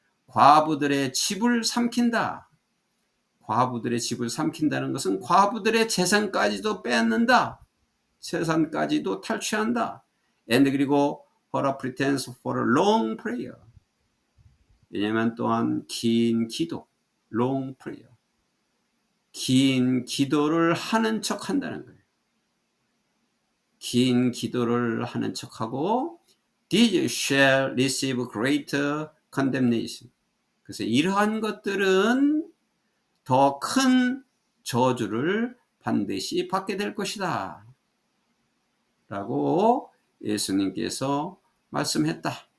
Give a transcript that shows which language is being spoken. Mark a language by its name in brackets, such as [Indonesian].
[Korean] 과부들의 집을 삼킨다. 과부들의 집을 삼킨다는 것은 과부들의 재산까지도 빼앗는다. 재산까지도 탈취한다. and 그리고 [English] for a pretense for a long prayer. [Korean] 왜냐하면 또한 긴 기도, long prayer. 긴 기도를 하는 척 한다는 거예요. 긴 기도를 하는 척하고 [English] these shall receive greater condemnation. [Korean] 그래서 이러한 것들은 더 큰 저주를 반드시 받게 될 것이다 라고 예수님께서 말씀했다.